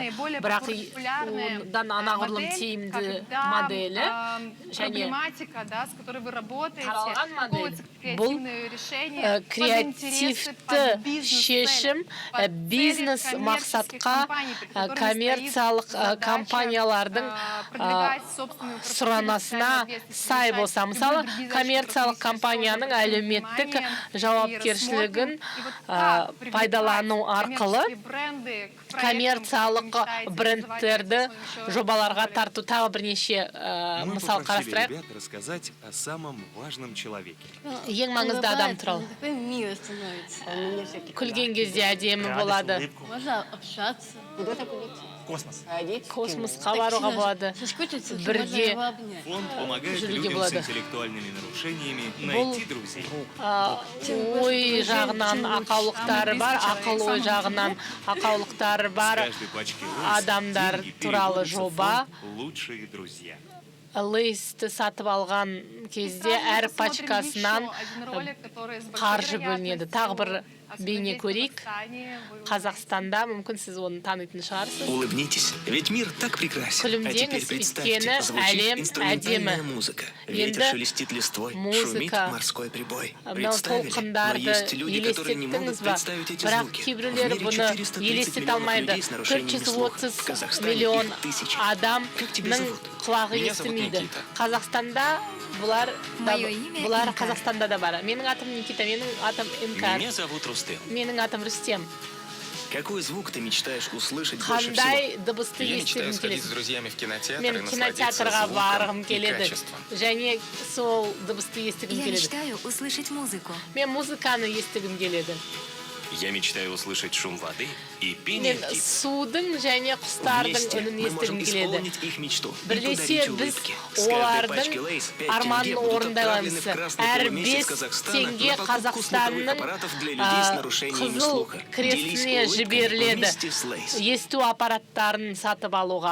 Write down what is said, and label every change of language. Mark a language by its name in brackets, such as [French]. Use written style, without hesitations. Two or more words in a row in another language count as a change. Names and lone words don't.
[Kazakh] Бірақ одан анағұрлым тиімді моделі және таралған модель бұл креативті шешім бизнес мақсатқа коммерциялық компаниялардың сұранысына сай болса. Мысалы, коммерциялық компанияның әлеуметтік жауапкершілігін пайдалану арқылы коммерциялық брендтерді жобаларға тарту тағы бірнеше мысал қарастырайық. [Russian] Рассказать о самом важном человеке. [Kazakh] Ең маңызды адам туралы. Күлген кезде әдемі болады. Космос. Космосқа баруға болады. Бірге жүруге болады. Бұл ой жағынан ақаулықтары бар, ақыл ой жағынан ақаулықтары бар адамдар туралы жоба. Лейсті сатып алған кезде әр пачкасынан қаржы бөлінеді. Тағы бір бейне көрейік. Қазақстанда, мүмкін сіз оны танитын шығарсыз. [Russian] Улыбнитесь, ведь мир так прекрасен. [Kazakh] Күлімдеңіз, өйткені әлем әдемі. Енді музыка, мынау толқындарды елестеттіңіз ба? Бірақ кейбіреулер бұны елестете алмайды. 430 миллион адамның құлағы естімейді. Қазақстанда бұлар Қазақстанда да бар. Менің атым Никита, менің атым Имкар. Менің атым Рүстем. [Russian] Какой звук ты мечтаешь услышать больше всего? [Kazakh] Қандай дыбысты естігім келеді? Мен кинотеатрға барғым келеді. Және сол дыбысты естігім келеді. [Russian] Я мечтаю услышать музыку. [Kazakh] Мен музыканы естігім келеді. [Russian] Я мечтаю услышать шум воды и пение [Kazakh] Мен [Russian] птиц. [Kazakh] судың және құстардың үнін естігім келеді. Бірлесе біз олардың арманын орындай аламыз. Әр 5 теңге Қазақстанның қызыл крестіне жіберіледі есту аппараттарын сатып алуға.